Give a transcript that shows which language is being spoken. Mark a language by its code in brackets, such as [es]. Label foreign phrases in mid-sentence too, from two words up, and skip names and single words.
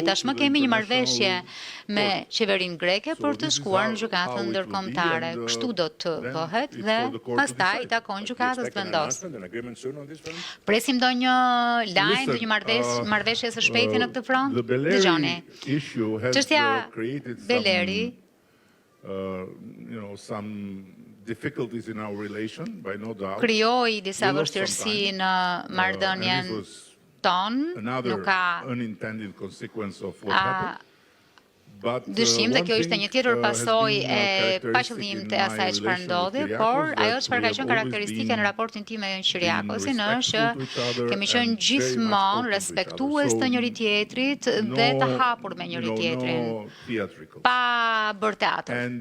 [sq] Tashmë kemi një marrëveshje me qeverinë greke për të shkuar në gjykatën ndërkombëtare. Kështu do të bëhet dhe pastaj i takon gjykatës të vendosë. Presim ndonjë lajm, ndonjë marrëveshje së shpejti në këtë front? Dëgjoni. Çështja Beleri [en] some difficulties in our relation, by no doubt. [sq] Krijoi disa vështirësi në marrëdhënien tonë, nuk ka [en] unintended consequence of what happened. [sq] Dyshim dhe kjo ishte një tjetër pasojë e paqëllim të asaj çfarë ndodhi, por ajo çfarë ka qenë karakteristike në raportin tim me Kyriakosin është që kemi qenë gjithmonë respektues të njëri tjetrit dhe të hapur me njëri tjetrin, pa bërë teatr.